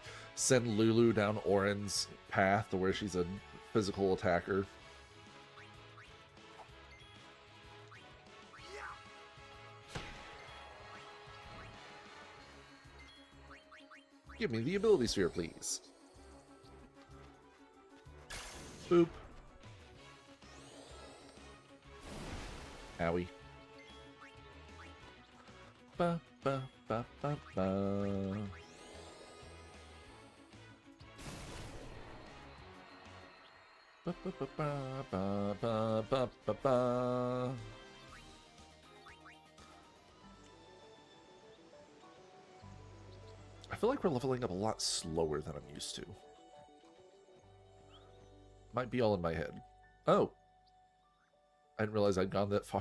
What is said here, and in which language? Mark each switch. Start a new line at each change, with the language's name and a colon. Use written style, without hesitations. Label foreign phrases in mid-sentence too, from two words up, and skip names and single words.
English: Send Lulu down Oren's path to where she's a physical attacker. Give me the ability sphere, please. Boop. Owie. Ba ba ba ba ba. Ba ba ba ba ba ba ba ba ba. I feel like we're leveling up a lot slower than I'm used to. Might be all in my head. Oh. I didn't realize I'd gone that far.